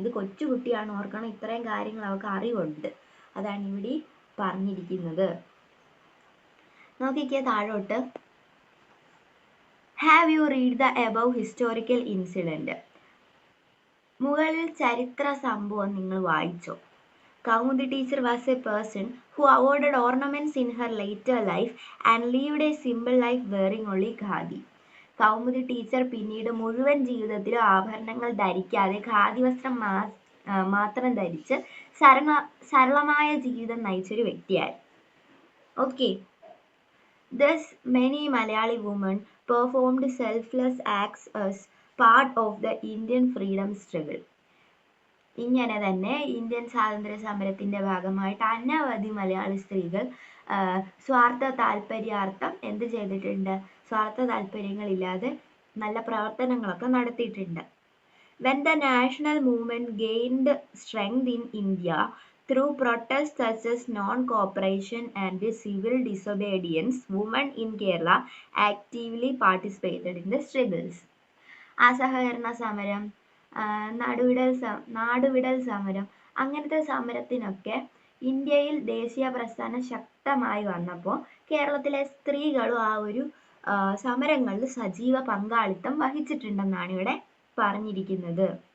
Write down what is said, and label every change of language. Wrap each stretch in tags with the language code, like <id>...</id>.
<ml>ഇത് കൊച്ചുകുട്ടിയാണ്, ഓർക്കണം, ഇത്രയും കാര്യങ്ങൾ അവൾക്ക് അറിവുണ്ട്. അതാണ് ഇവിടെ പറഞ്ഞിരിക്കുന്നത്. നോക്കിക്കേ താഴോട്ട്.</ml> <en>Have you read the above historical incident?</en> <ml>മുകളിൽ ചരിത്ര സംഭവം നിങ്ങൾ വായിച്ചോ?</ml> <en>Kaumudi teacher was a person who avoided ornaments in her later life and lived a simple life wearing only khadi.</en> <ml>Kaumudi teacher പിന്നീട് മുഴുവൻ ജീവിതത്തിലും ആഭരണങ്ങൾ ധരിക്കാതെ ഖാദി വസ്ത്രം മാത്രം ധരിച്ച് സരളമായ ജീവിതം നയിച്ചൊരു വ്യക്തിയായിരുന്നു. Okay.</ml> <en>Thus, many Malayali women performed selfless acts as part of the Indian freedom struggle.</en> <ml>ഇങ്ങനെ തന്നെ ഇന്ത്യൻ സ്വാതന്ത്ര്യ സമരത്തിന്റെ ഭാഗമായിട്ട് അനവധി മലയാളി സ്ത്രീകൾ സ്വാർത്ഥ താല്പര്യാർത്ഥം എന്ത് ചെയ്തിട്ടുണ്ട്? സ്വാർത്ഥ താല്പര്യങ്ങളില്ലാതെ നല്ല പ്രവർത്തനങ്ങളൊക്കെ നടത്തിയിട്ടുണ്ട്.</ml> <en>When the national movement gained strength in India through protests such as non-cooperation and civil disobedience, women in Kerala actively participated in the struggles.</en> <ml>അസഹകരണ സമരം, നാടുവിടൽ സമരം, അങ്ങനത്തെ സമരത്തിനൊക്കെ ഇന്ത്യയിൽ ദേശീയ പ്രസ്ഥാനം ശക്തമായി വന്നപ്പോൾ കേരളത്തിലെ സ്ത്രീകളും ആ ഒരു സമരങ്ങളിൽ സജീവ പങ്കാളിത്തം വഹിച്ചിട്ടുണ്ടെന്നാണ് ഇവിടെ പറഞ്ഞിരിക്കുന്നത്.</ml>